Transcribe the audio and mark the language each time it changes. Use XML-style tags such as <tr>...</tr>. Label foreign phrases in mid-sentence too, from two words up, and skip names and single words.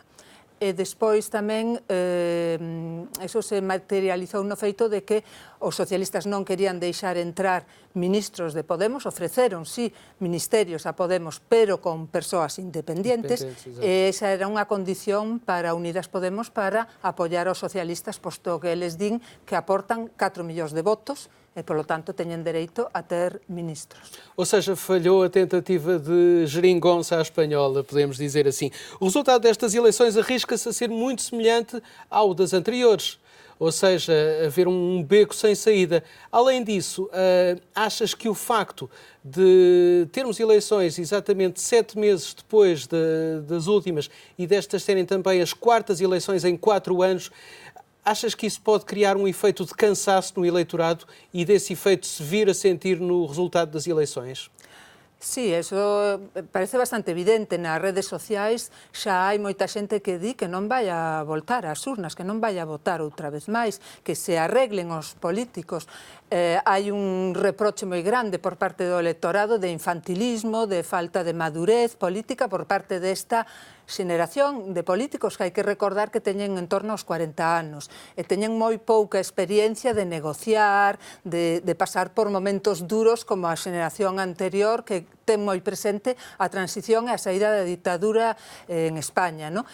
<gl>E despois tamén eso se materializou no feito de que os socialistas non querían deixar entrar ministros de Podemos, ofreceron, sí, ministerios a Podemos, pero con persoas independentes, e esa era unha condición para Unidas Podemos para apoiar aos socialistas, posto que eles din que aportan 4 millóns de votos, e, polo tanto, teñen dereito a ter ministros.</gl> <pt>Ou seja, falhou a tentativa de geringonça à espanhola, podemos dizer assim. O resultado destas eleições arrisca-se a ser muito semelhante ao das anteriores, ou seja, haver um beco sem saída. Além disso, achas que o facto de termos eleições exatamente 7 meses depois das últimas e destas serem também as quartas eleições em 4 anos, achas que isso pode criar um efeito de cansaço no eleitorado e desse efeito se vir a sentir no resultado das eleições?</pt> <gl>Sí, eso parece bastante evidente. Nas redes sociais xa hai moita xente que di que non vai a voltar ás urnas, que non vai a votar outra vez máis, que se arreglen os políticos. Hai un reproche moi grande por parte do electorado de infantilismo, de falta de madurez política por parte desta xeración de políticos que hai que recordar que teñen en torno aos 40 anos e teñen moi pouca experiencia de negociar, de pasar por momentos duros como a xeración anterior que ten moi presente a transición e a saída da ditadura en España, non?</gl>